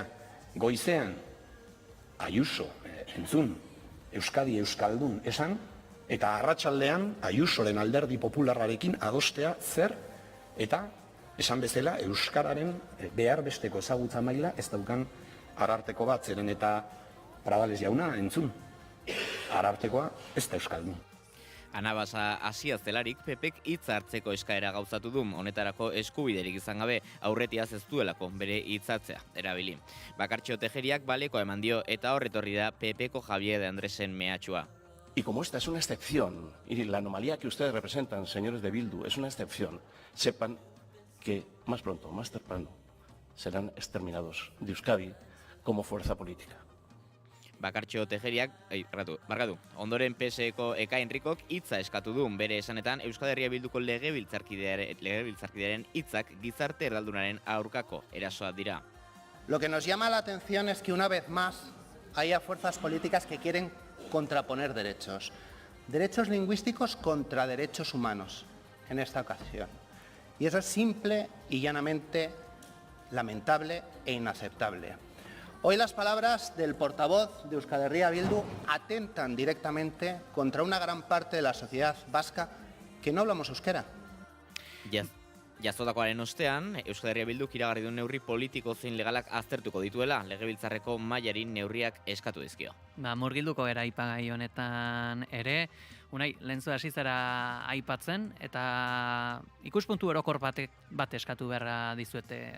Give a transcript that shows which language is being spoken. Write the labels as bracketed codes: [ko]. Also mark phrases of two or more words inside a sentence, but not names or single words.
[eu] Goizean, Ayuso, entzun, Euskadi Euskaldun esan, eta arratsaldean Ayusoren alderdi popularrarekin adostea zer, eta esan bezala Euskararen behar besteko ezagutza maila ez daukan Ararteko bat, zeren eta Pradales jauna, entzun, Arartekoa ez da Euskaldun. Anabasa hasia zelarik PPek hitza hartzeko eskaera gauzatu du, honetarako eskubiderik izan gabe aurretiaz ez duelako bere hitzatzea erabili. Bakartxo Tejeriak baleko eman dio eta horretorri da PPko Javier de Andresen mehatxua. [es] Y como esta es una excepción, y la anomalía que ustedes representan, señores de Bildu, es una excepción, sepan que más pronto, más temprano, serán exterminados de Euskadi como fuerza política. [eu] Bakartxo Tejeriak, barkatu, ondoren PSeko Eka Enrikok hitza eskatu du, bere esanetan Euskal Herria Bilduko legebiltzarkidearen hitzak gizarte erraldunaren aurkako erasoak dira. [es] Lo que nos llama la atención es que una vez más haya fuerzas políticas que quieren contraponer derechos. Derechos lingüísticos contra derechos humanos en esta ocasión. Y eso es simple y llanamente lamentable e inaceptable. Hoy las palabras del portavoz de Euskal Herria Bildu atentan directamente contra una gran parte de la sociedad vasca que no hablamos euskera. [eu] Jazotakoaren ostean, Euskal Herria Bilduk iragarri du neurri politiko zein legalak aztertuko dituela, legebiltzarreko mailarin neurriak eskatu dizkio. Murgilduko era aipagai honetan ere, Unai, lehentzu hasi zara aipatzen, eta ikuspuntu orokor bat eskatu beharra dizuete.